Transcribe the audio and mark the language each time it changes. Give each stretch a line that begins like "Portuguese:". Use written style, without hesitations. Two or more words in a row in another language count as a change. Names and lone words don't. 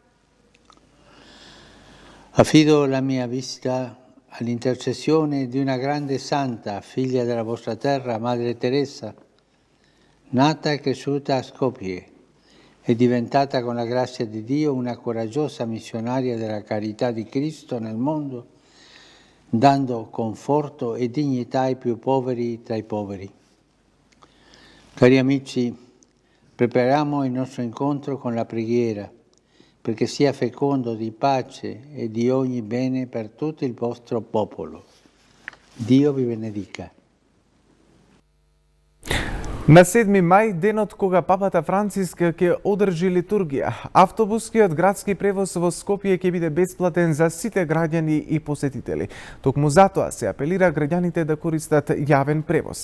Italian: Affido la mia vita all'intercessione di una grande santa, figlia della vostra terra, Madre Teresa, nata e cresciuta a Skopje, è diventata con la grazia di Dio una coraggiosa missionaria della carità di Cristo nel mondo, dando conforto e dignità ai più poveri tra i poveri. Cari amici, prepariamo il nostro incontro con la preghiera, perché sia fecondo di pace e di ogni bene per tutto il vostro popolo. Dio vi benedica.
Macedonian: На 7 мај, денот кога папата Франциск ќе одржи литургија, автобускиот градски превоз во Скопје ќе биде бесплатен за сите граѓани и посетители. Токму затоа се апелира граѓаните да користат јавен превоз.